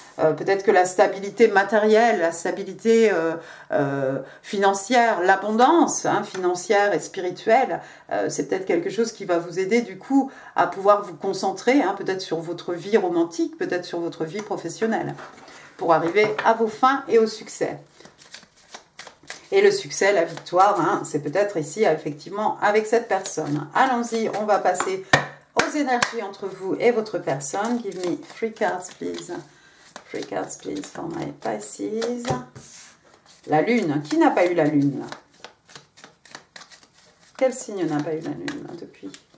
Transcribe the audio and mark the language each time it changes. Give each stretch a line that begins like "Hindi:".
French: Peut-être que la stabilité matérielle, la stabilité financière, l'abondance hein, financière et spirituelle, c'est peut-être quelque chose qui va vous aider du coup à pouvoir vous concentrer, hein, peut-être sur votre vie romantique, peut-être sur votre vie professionnelle, pour arriver à vos fins et au succès. Et le succès, la victoire, hein, c'est peut-être ici effectivement avec cette personne. Allons-y, on va passer aux énergies entre vous et votre personne.
English: Give me 3 cards, please. 3 cards, please, for my Pisces.
French: La lune. Qui n'a pas eu la lune là? Quel signe n'a pas eu la lune là, depuis?